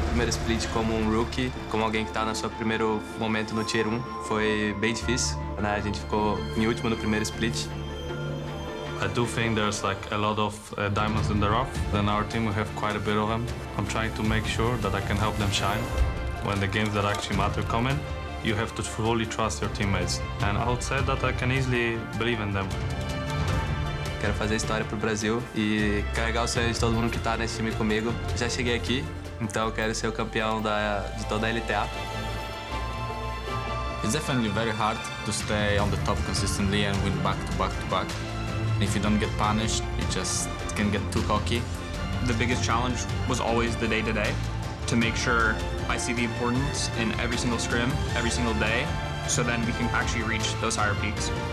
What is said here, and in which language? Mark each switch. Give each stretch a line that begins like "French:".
Portuguese: split como um rookie, como alguém que tá no seu primeiro momento no Tier 1, foi bem difícil, né? A gente ficou em último no primeiro split.
English: I do think there's like a lot of diamonds in the rough. In our team we have quite a bit of them. I'm trying to make sure that I can help them shine. When the games that actually matter come in, you have to fully trust your teammates. And I would say that I can easily believe in them.
Portuguese: Quero fazer história pro Brasil e carregar o sonho de todo mundo que tá nesse time comigo. Já cheguei aqui, então eu quero ser o campeão de toda a LTA.
English: It's definitely very hard to stay on the top consistently and win back to back to back. If you don't get punished, you just can get too cocky. The biggest challenge was always the day-to-day, to make sure I see the importance in every single scrim, every single day, so then we can actually reach those higher peaks.